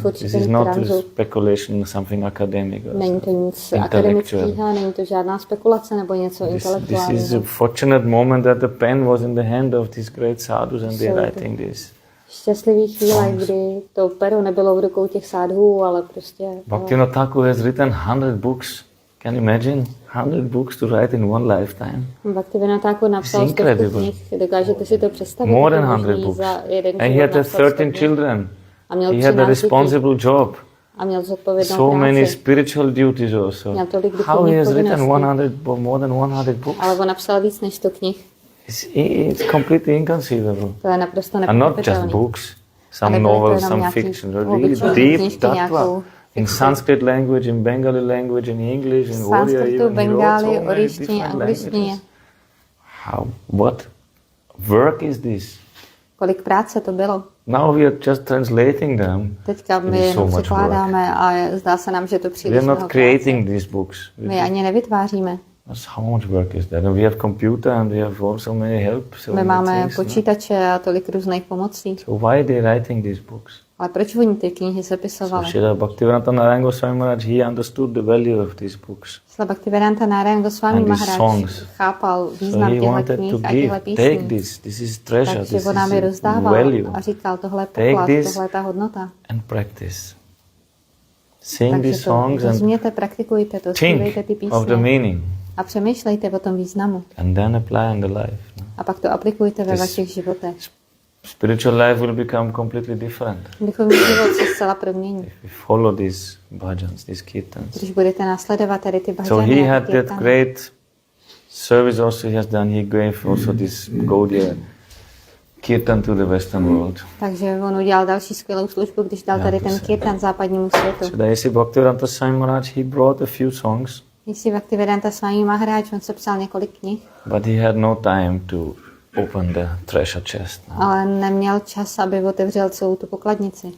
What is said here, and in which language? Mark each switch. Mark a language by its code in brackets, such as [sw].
[en] This is not a speculation, something academic. [cs] Není to nic akademického, není to žádná spekulace nebo něco intelektuálního. [en] This is a fortunate moment that the pen was in the hand of these great sadhus and they writing this. [cs] Šťastlivý chvíle, kdy to pero nebylo v rukou těch sadhů, ale prostě... [en] Bhaktivedānta Thakur has written 100 books. Can you imagine 100 books to write in one lifetime? [cs] Bhaktivedānta Thakur napsal 100 knih, dokážete si to představit? [en] More than 100 books. And he had 13 children. He had a responsible job. [cs] A měl zodpovědnou [en] so [cs] práci. [en] Many spiritual duties also. How he has written more than 100 books? [cs] Ale on napsal víc než 100 knih. [en] It's completely inconceivable. [cs] To je naprosto nepochopitelné. [en] And not just books, some novels, some fiction. Really deep tattva. In Sanskrit language, in Bengali language, in English, in Oriya, even he wrote so many different languages. What work is this? [cs] Kolik práce to bylo. [en] Now we are just translating them. [cs] Teďka my jenom překládáme a zdá se nám, že to příliš [en] we are not creating these books. [cs] My ani nevytváříme. [en] How much work is that? And we have computer and we have also many help. [cs] My máme počítače a tolik různých pomocí. [en] So why are they writing these books? [cs] Ale proč oni ty knihy sepisovali? [en] So Śrīmad Bhaktivedānta Nārāyaṇa Gosvāmī Maharaj, he understood the value of these books. [cs] Bhaktivedānta Nārāyaṇa Gosvāmī Mahārāja chápal význam těchto knih a těchto písní. [en] Take this is treasure, this is value. [cs] A říkal, tohle je poklad, tohle je ta hodnota. [en] And practice. Sing these songs and [cs] praktikujte to, zpívejte ty písně. [en] Of the meaning. [cs] A přemýšlejte o tom významu. [en] And then apply in the life. [cs] A pak to aplikujte ve vašich životech. [en] Spiritual life will become completely different. [cs] Duchovní život se zcela promění. [en] If we follow these bhajans, these kirtans. [cs] Když budete následovat tady ty bhajany. [en] So he had that great service also he has done. He gave also this Gaudiya kirtan to the Western world. [cs] Takže on udělal další skvělou službu, když dal tady ten kirtan západnímu světu. [en] So there is Bhaktivedānta Swami Maharaj, he brought a few songs. [cs] Bhaktivedānta Swami Mahārāja, on sepsal několik knih. [en] But he had no time to open the treasure chest. [cs] Ale neměl čas, aby otevřel celou tu pokladnici.